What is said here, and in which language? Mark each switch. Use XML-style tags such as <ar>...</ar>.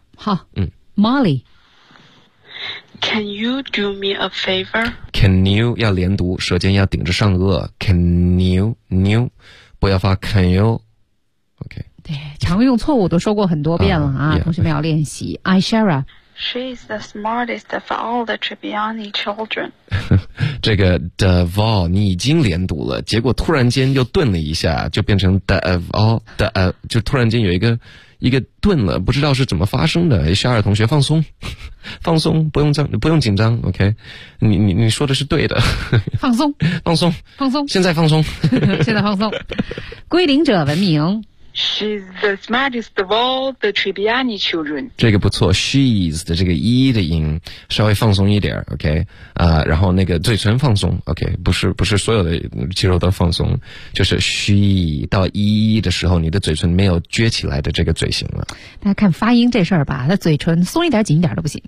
<zh>好，Molly。</zh> <en>Can you do me a favor? Can you</en> <zh>要连读，舌尖要顶着上颚。</zh> <en>Can you new，</en> <zh>不要发</zh> <en>can you。</en> <zh>OK。对，常用错误都说过很多遍了啊， yeah, 同学们要练习。Aishara。</zh> <en>She's the smartest of all the Trivian children.</en> <zh>这个 the 你已经连读了，结果突然间又顿了一下，就变成</zh> <en>the of all the，</en> <zh>就突然间有一个顿了，不知道是怎么发生的。夏尔同学放松，放松，不用紧张 ，OK？你说的是对的，放松，放松，放松，现在放松，现在放松。归零者文明。</zh> <en>She's the smartest of all the Tribbiani children.</en> <zh>这个不错 ，she's 的这个一的音稍微放松一点 ，OK 啊、然后那个嘴唇放松 ，OK， 不是所有的肌肉都放松，就是 she 到一的时候，你的嘴唇没有撅起来的这个嘴型了。大家看发音这事儿吧，他嘴唇松一点紧一点都不行。</zh>